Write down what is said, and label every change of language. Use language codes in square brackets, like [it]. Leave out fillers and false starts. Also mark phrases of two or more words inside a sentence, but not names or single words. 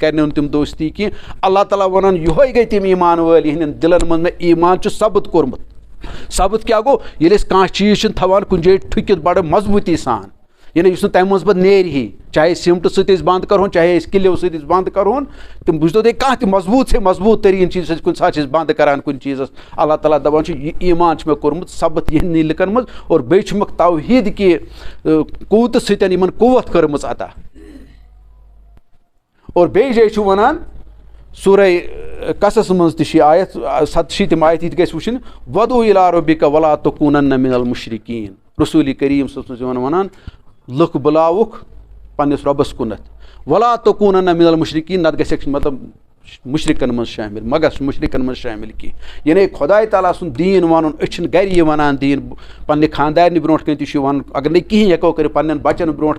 [ks] کَرنو نہٕ تِم دوستی کینٛہہ اللہ تعالیٰ وَنان یِہوٚے گٔے تِم ایٖمان وٲلۍ یِہنٛدٮ۪ن دِلن منٛز مےٚ ایٖمان چھُ ثبت کوٚرمُت ثبت کیٛاہ گوٚو ییٚلہِ أسۍ کانٛہہ چیٖز چھِنہٕ تھاوان کُنہِ جایہِ ٹھُکِتھ بَڑٕ مضبوٗطی سان یعنی یُس نہٕ تَمہِ منٛز پَتہٕ نیرِہی چاہے سیٖمٹہٕ سۭتۍ أسۍ بنٛد کَرہون چاہے أسۍ کِلیو سۭتۍ أسۍ بنٛد کَرہون تِم بوٗزتو تُہۍ کانٛہہ تہِ مضبوٗط سے مضبوٗط تریٖن چیٖز أسۍ کُنہِ ساتہٕ چھِ أسۍ بنٛد کَران کُنہِ چیٖزَس اللہ تعالیٰ دَپان چھُ یہِ ایٖمان چھُ مےٚ کوٚرمُت ثبت یِہنٛدنٕے لُکَن منٛز اور بیٚیہِ چھُمَکھ توحیٖد کہِ قوتہٕ سۭتۍ یِمن قوت کٔرمٕژ عطا اور بیٚیہِ جایہِ چھُ وَنان سورہ قصص منٛز تہِ چھِ یہِ آیت 67 آیت یہِ تہِ گژھِ وٕچھِنۍ [ar] وَدعو اِلیٰ رَبِّکَ وَلا تَکوٗنَنَّ مِنَ الْمُشرِکیٖن [ks] رسوٗلِ کریٖم صٲب چھُ وَنان لُکھ بُلاوُکھ پنٛنِس رۄبَس کُنَتھ [ar] وَلا تَکوٗنَنَّ مِنَ الْمُشرِکیٖن [ks] نَتہٕ گژھٮ۪کھ مطلب مُشرِکَن منٛز شٲمِل مہ گژھ مُشرِکَن منٛز شٲمِل کینٛہہ یعنی خۄداے تعالیٰ سُنٛد دیٖن وَنُن أسۍ چھِنہٕ گرِ یہِ وَنان دیٖن پنٛنہِ خاندارنہِ برونٛٹھ کَنۍ تہِ چھُ وَنُن اگر نہٕ کِہیٖنۍ ہٮ۪کو کٔرِتھ پنٛنٮ۪ن بَچَن برونٛٹھ